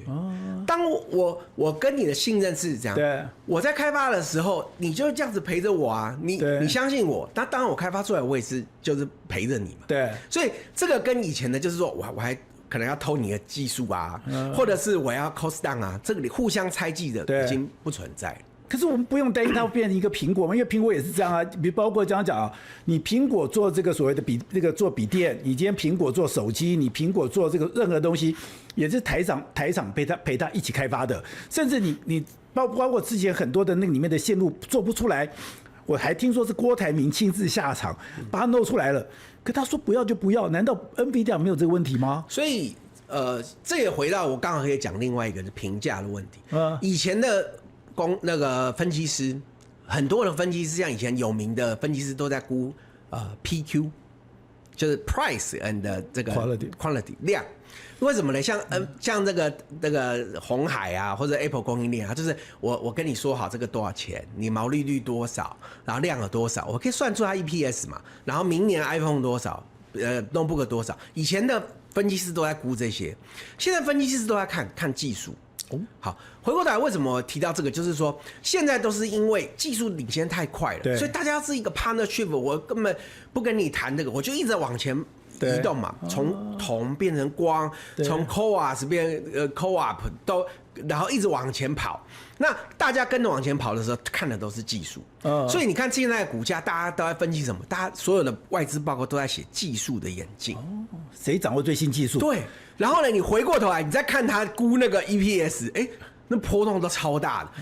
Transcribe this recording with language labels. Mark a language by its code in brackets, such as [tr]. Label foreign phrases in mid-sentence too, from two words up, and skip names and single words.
[zh] 當我跟你的信任是這樣，對，我在開發的時候，你就這樣子陪着我啊，你相信我，那當然我開發出來，我也是就是陪着你嘛。对，所以這個跟以前的就是說我還可能要偷你的技術啊，或者是我要 [en] cost down [zh] 啊，這個裡互相猜忌的已經不存在。可是我們不用擔心它會變成一個蘋果嘛，因為蘋果也是這樣啊。比包括這樣講啊，你蘋果做這個所謂的做筆電，你今天蘋果做手機，你蘋果做這個任何東西，也是台廠陪他一起開發的。甚至你包括之前很多的那個裡面的線路做不出來，我還聽說是郭台銘親自下場把它弄出來了。可他說不要就不要，難道 NVIDIA 沒有這個問題嗎？所以這也回到我剛好可以講另外一個是評價的問題。以前的那個分析師，很多的分析師，像以前有名的分析師都在估PQ， 就是 [en] price and [zh] 這個 quality 量。為什麼呢？像這個鴻海啊，或者 Apple 供應鏈啊，就是我跟你說好這個多少錢，你毛利率多少，然後量有多少，我可以算出它 EPS 嘛。然後明年 iPhone 多少，notebook 多少。以前的分析師都在估這些，現在分析師都在看技術。好，回過頭來，為什麼我提到這個？就是說，現在都是因為技術領先太快了，所以大家是一個 partnership， 我根本不跟你談這個，我就一直往前移動嘛，從銅變成光，從 CoWoS 變 CoWoP 都，然後一直往前跑。那大家跟着往前跑的時候，看的都是技術，所以你看現在的股價，大家都在分析什麼？大家所有的外資報告都在寫技術的演進。誰掌握最新技術？對。然後呢，你回過頭來，你再看他估那個 EPS， 那波動都超大的。